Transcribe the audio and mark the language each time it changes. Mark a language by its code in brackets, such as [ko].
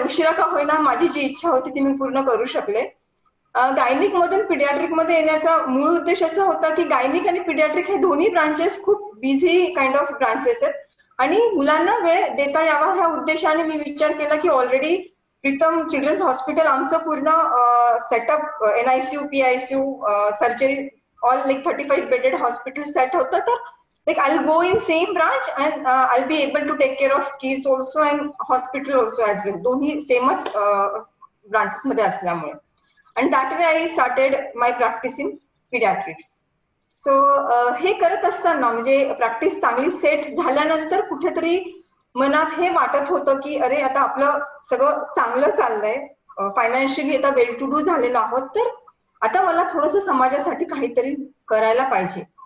[mr] उशिरा का होईना माझी जी इच्छा होती ती मी पूर्ण करू शकले. गायनिक मधून पिडियाट्रिक मध्ये येण्याचा मूळ उद्देश असा होता की गायनिक आणि पिडियाट्रिक हे दोन्ही ब्रांचेस खूप बिझी काइंड ऑफ ब्रांचेस आहेत आणि मुलांना वेळ देता यावा ह्या उद्देशाने मी विचार केला की ऑलरेडी प्रीतम चिल्ड्रन्स हॉस्पिटल आमचं पूर्ण setup NICU, PICU, surgery all like 35 bedded hospital set होतं. [en] तर like I'll go in same branch and I'll be able to take care of kids also and hospital also as well. [mr] दोन्ही सेमच branches मध्ये असल्यामुळे [en] and that way I started my practice in pediatrics. [mr] So हे करत असताना म्हणजे practice चांगली set झाल्यानंतर कुठेतरी मनात हे वाटत होतं की अरे आता आपलं सगळं चांगलं चाललंय, फायनान्शियली आता [en] well to do [mr] झालेलो आहोत, तर आता मला थोडंसं समाजासाठी काहीतरी करायला पाहिजे.